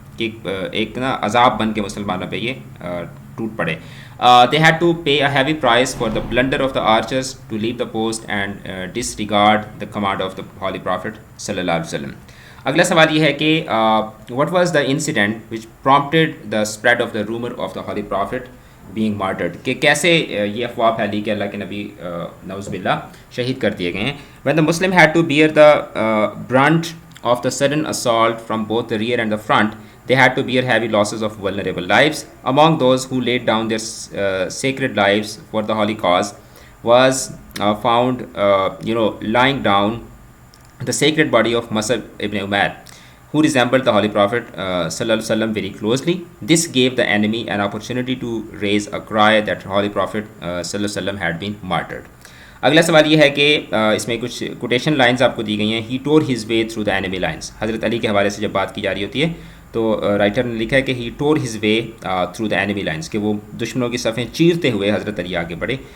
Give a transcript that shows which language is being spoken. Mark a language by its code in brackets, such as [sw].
[ur] کہ ایک نا عذاب بن کے مسلمانوں پہ یہ ٹوٹ پڑے. [en] They had to pay a heavy price for the blunder of the archers to leave the post and disregard the command of the Holy Prophet sallallahu alaihi wasallam. [ur] اگلا سوال یہ ہے کہ [en] what was the incident which prompted the spread of the rumor of the Holy Prophet being martyred؟ [ur] کہ کیسے یہ افواہ پھیلی کہ اللہ کے نبی نعوذ باللہ شہید کر دیے گئے ہیں. [en] When the Muslim had to bear the brunt of the sudden assault from both the rear and the front, they had to bear heavy losses of vulnerable lives. Among those who laid down their sacred lives for the holy cause was found lying down the sacred body of Mus'ab ibn Umair, who resembled the Holy Prophet sallallahu alaihi wasallam very closely. This gave the enemy an opportunity to raise a cry that the Holy Prophet sallallahu alaihi wasallam had been martyred. [ur] اگلا سوال یہ ہے کہ اس میں کچھ quotation lines آپ کو دی گئی ہیں. [en] He tore his way through the enemy lines. [ur] حضرت علی کے حوالے سے جب بات کی جا رہی ہوتی ہے تو رائٹر نے لکھا ہے کہ ہی tour his way through the انیمی lines, کہ وہ دشمنوں کی صفیں چیرتے ہوئے حضرت علی آگے بڑھے.